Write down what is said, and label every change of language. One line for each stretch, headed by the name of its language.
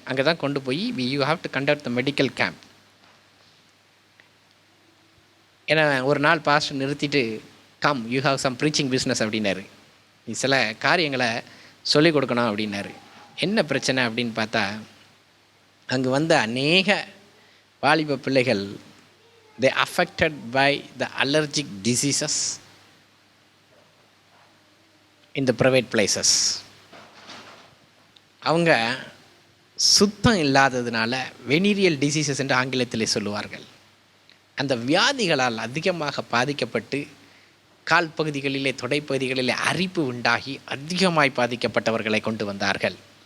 Tamil: அங்கே தான் கொண்டு போய்
English: you have to conduct the medical camp.
Tamil: ஏன்னா ஒரு நாள் பாஸ்டர் நிறுத்திட்டு
English: come you have some preaching business
Tamil: அப்படின்னாரு. நீ சில காரியங்களை சொல்லிக் கொடுக்கணும் அப்படின்னாரு. என்ன பிரச்சனை அப்படின்னு பார்த்தா, அங்கே வந்த அநேக வாலிப பிள்ளைகள்
English: they affected by the allergic diseases in the private places.
Tamil: அவங்க சுத்தம் இல்லாததுனால வெனீரியல் டிசீசஸ் என்று ஆங்கிலத்திலே சொல்லுவார்கள். அந்த வியாதிகளால் அதிகமாக பாதிக்கப்பட்டு கால் பகுதிகளிலே தொடைப்பகுதிகளிலே அரிப்பு உண்டாகி அதிகமாய் பாதிக்கப்பட்டவர்களை கொண்டு வந்தார்கள்.